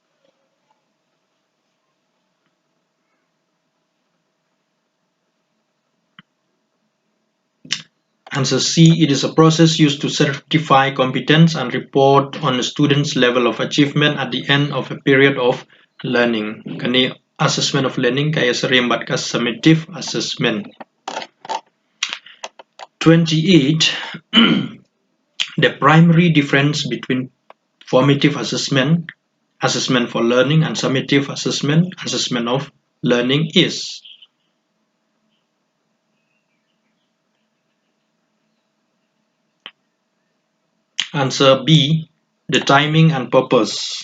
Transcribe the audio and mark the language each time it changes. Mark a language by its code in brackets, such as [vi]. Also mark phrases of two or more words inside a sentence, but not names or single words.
[en] Answer C. It is a process used to certify competence and report on a student's level of achievement at the end of a period of learning. [kha] Kani [en] assessment of learning [kha] kaya serimbat ka [en] summative assessment. 28. The primary difference between formative assessment, assessment for learning, and summative assessment, assessment of learning is Answer B, the timing and purpose.